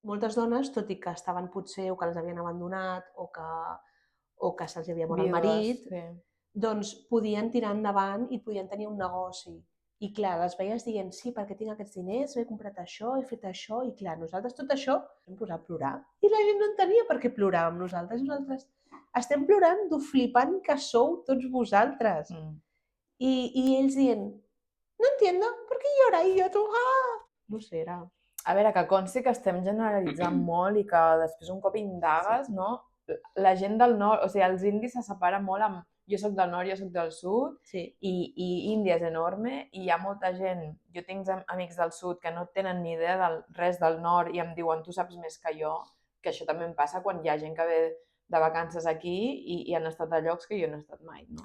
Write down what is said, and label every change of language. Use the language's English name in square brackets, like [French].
[Catalan] Moltes dones, tot i que estaven potser o que les havien abandonat o que se'ls havia mort el marit, doncs podien tirar endavant i podien tenir un negoci. I clar, les veies dient, sí, perquè tinc aquests diners, m'he comprat això, he fet això, i clar, nosaltres tot això hem posat a plorar. I la gent no entenia per què ploràvem nosaltres. Nosaltres estem plorant d'ho flipant que sou tots vosaltres. I ells dient, [Spanish] no entiendo, ¿por qué llora? [Catalan] I jo, tu, no sé, era... A veure, que consti que estem generalitzant molt i que després un cop indagues, no? La gent del nord, o sigui, els indis se separen molt amb jo soc del nord, jo soc del sud, i Índia és enorme, i hi ha molta gent, jo tinc amics del sud que no tenen ni idea de res del nord i em diuen, tu saps més que jo, que això també em passa quan hi ha gent que ve de vacances aquí i han estat a llocs que jo no he estat mai, no?